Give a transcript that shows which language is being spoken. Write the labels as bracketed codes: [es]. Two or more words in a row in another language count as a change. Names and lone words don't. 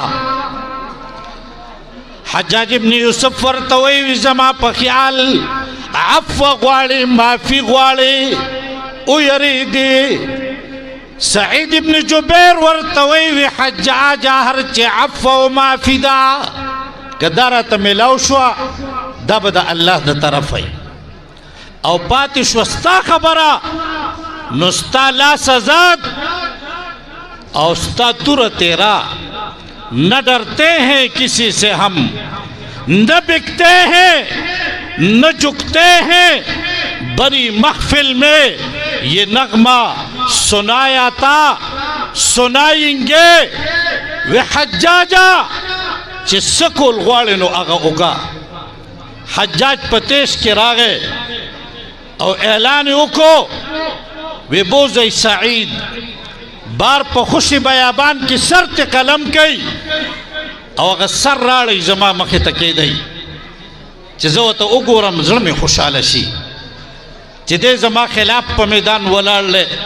[ps] حجاج ابن یوسف ورته وایي زما په خیال عفو غواړي معافي غواړي ویریږي سعید ابن جبیر ورته وایي حجاج هر چې عفو او معافي ده که دا راته میلاو شوه دا به د الله د طرفه او پاتې شوه ستا خبره نو ستا لاس آزاد او ستا توره تیرا [ur] نہ ڈرتے ہیں کسی سے ہم نہ بکتے ہیں نہ جھکتے ہیں بری محفل میں یہ نغمہ سنایا تھا سنائیں گے [ps] وہ حجاجا چې سکول غواړي نو هغه وکړه حجاج په تیش کې راغی او اعلان یې وکړو وی بوزئ سعید بار په خوشي بیابان کې سر ته قلم کوي او هغه سر راړی زما مخې ته کېدی چې زه ورته وګورم زړه مې خوشحاله شي چې دی زما خلاف په میدان ولاړ دی